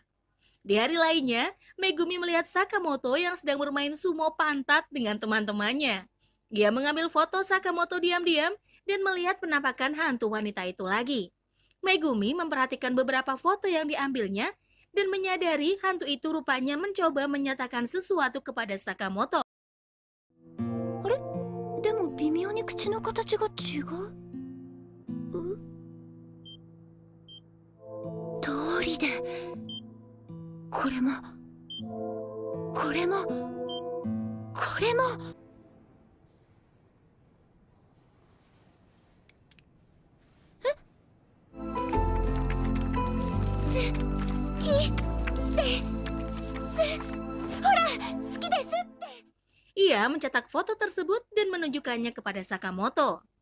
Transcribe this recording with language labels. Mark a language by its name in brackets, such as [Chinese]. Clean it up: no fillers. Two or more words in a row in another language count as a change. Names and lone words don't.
[Indonesian] Di hari lainnya, Megumi melihat Sakamoto yang sedang bermain sumo pantat dengan teman-temannya. Dia mengambil foto Sakamoto diam-diam dan melihat penampakan hantu wanita itu lagi. Megumi memperhatikan beberapa foto yang diambilnya dan menyadari hantu itu rupanya mencoba menyatakan sesuatu kepada Sakamoto. [Japanese] でも微妙に口の形が違う。通りでこれもこれもこれも [Indonesian] Ia mencetak foto tersebut dan menunjukkannya kepada Sakamoto.